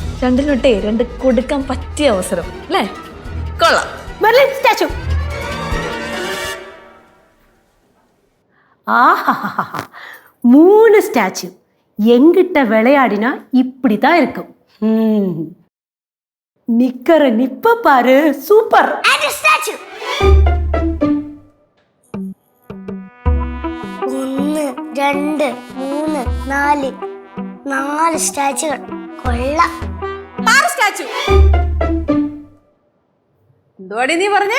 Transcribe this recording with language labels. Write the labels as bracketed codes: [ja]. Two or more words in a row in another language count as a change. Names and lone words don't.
[ml] രണ്ടിലോട്ടേ രണ്ട് കൊടുക്കാൻ പറ്റിയ അവസരം അല്ലേ? കൊള്ളാം. മെർലിൻ സ്റ്റാച്ചു. [ta] ஆஹா 3 ஸ்டாச்சு எங்கிட்ட விளையாடினா இப்படிதான் இருக்கும். நிக்கிற நிப்ப பாரு, சூப்பர். [ml] സ്റ്റാച്ചു 1 2 3 4 4 സ്റ്റാച്ചുകൾ. കൊള്ളാം. 6 സ്റ്റാച്ചു. എന്തോടി നീ പറഞ്ഞേ?